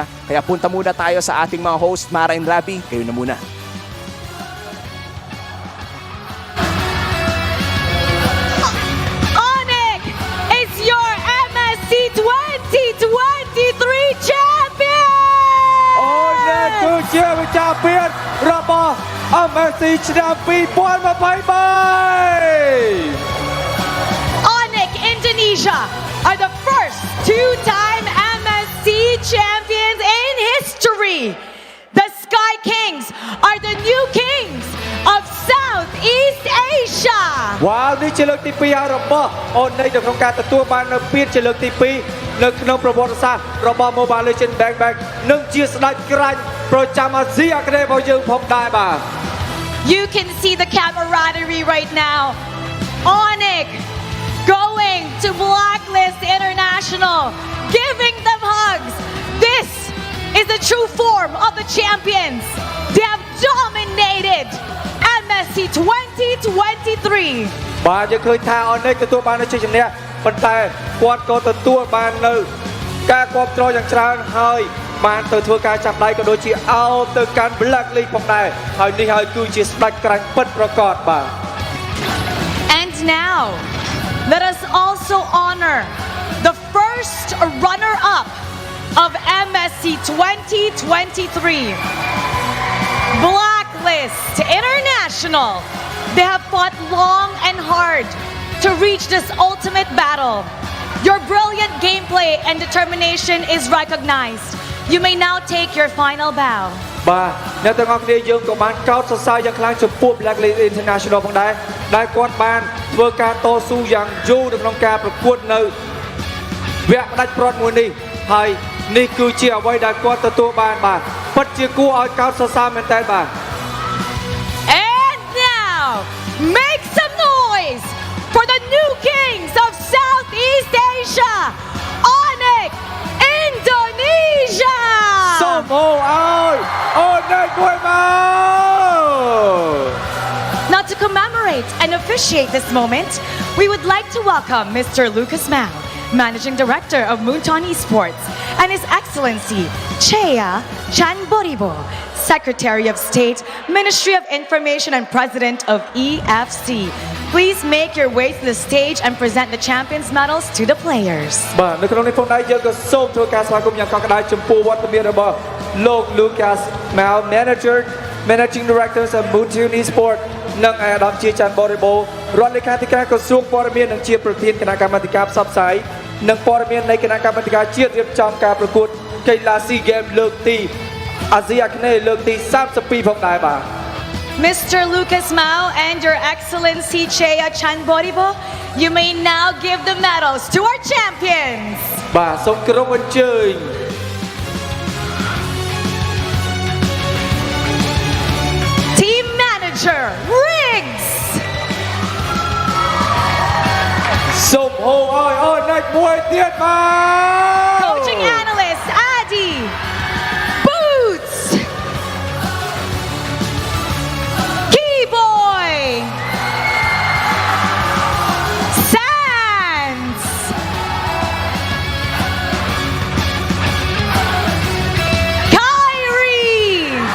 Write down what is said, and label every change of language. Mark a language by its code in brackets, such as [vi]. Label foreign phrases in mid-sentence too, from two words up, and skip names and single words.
[tl] Kaya punta muna tayo sa ating mga host, Mara and Rabi. Kayo na muna. [km] Champion របស់ MSC ឆ្នាំ 2023 [en] Onyx Indonesia are the first two-time MSC champions in history. The Sky Kings are the new kings of Southeast Asia. [km] វ៉ាវនេះជាលើកទី 2 ហើយរបស់ Onyx នៅក្នុងការទទួលបាននៅពានជាលើកទី 2 នៅក្នុងប្រវត្តិសាស្ត្ររបស់ Mobile Legends Bang Bang និងជាស្ដេចក្រាញ់ប្រចាំអាស៊ីអាគ្នេយ៍របស់យើងផងដែរបាទ [en] You can see the camaraderie right now. Onyx going to Blacklist International, giving them hugs. This is the true form of the champions. They have dominated and MSC 2023. [km] បាទយើងឃើញថាអននិចទទួលបាននូវជ័យជំនះប៉ុន្តែគាត់ក៏ទទួលបាននៅការគ្រប់គ្រងយ៉ាងច្រើនហើយបានទៅធ្វើការចាប់ដៃក៏ដូចជាអោបទៅកាន់ Black League ផងដែរហើយនេះហើយគឺជាស្ដេចក្រាញ់ពិតប្រាកដបាទ [en] And now, let us also honor the first runner-up of MSC 2023. Blacklist International. They have fought long and hard to reach this ultimate battle. Your brilliant gameplay and determination is recognized. You may now take your final bow. [km] បាទអ្នកទាំងអស់គ្នាយើងក៏បានកោតសរសើរយ៉ាងខ្លាំងចំពោះ Black League International ផងដែរដែលគាត់បានធ្វើការតស៊ូយ៉ាងយូរនៅក្នុងការប្រកួតនៅវគ្គផ្ដាច់ព្រាត់មួយនេះហើយនេះគឺជាអ្វីដែលគាត់ទទួលបានបាទពិតជាគួរឲ្យកោតសរសើរមែនតើបាទ [en] And now, make some noise for the new kings of Southeast Asia, Onyx Indonesia! [km] សូមអូអូនិចមួយមក [en] Now to commemorate and officiate this moment, we would like to welcome Mr. Lucas Mao, Managing Director of Moonton Esports, and His Excellency Chea Chanboribo, Secretary of State, Ministry of Information and President of EFC. Please make your way to the stage and present the champions medals to the players. [km] បាទនៅក្នុងនេះផងដែរយើងក៏សូមធ្វើការស្វាគមន៍យ៉ាងកក់ក្ដៅចំពោះវត្តមានរបស់លោក Lucas Mao [en] Managing Director of Moonton Esports [km] និងអាដាមជាច័ន្ទបរិបូរណ៍រដ្ឋលេខាធិការក្រសួងព័ត៌មាននិងជាប្រធានគណៈកម្មាធិការផ្សព្វផ្សាយនិងព័ត៌មាននៃគណៈកម្មាធិការជាតិរៀបចំការប្រកួតកីឡា SEA Games លើកទីអាស៊ីអាគ្នេយ៍លើកទី32ផងដែរបាទ [en] Mr. Lucas Mao and Your Excellency Chea Chanboribo, you may now give the medals to our champions. [km] បាទសូមគោរពអញ្ជើញ [en] Team Manager Riggs. [km] សូមអូអូនិចមួយទៀតបាទ [en] Coaching Analyst Adi Boots. Keyboy Sands. Kyrie.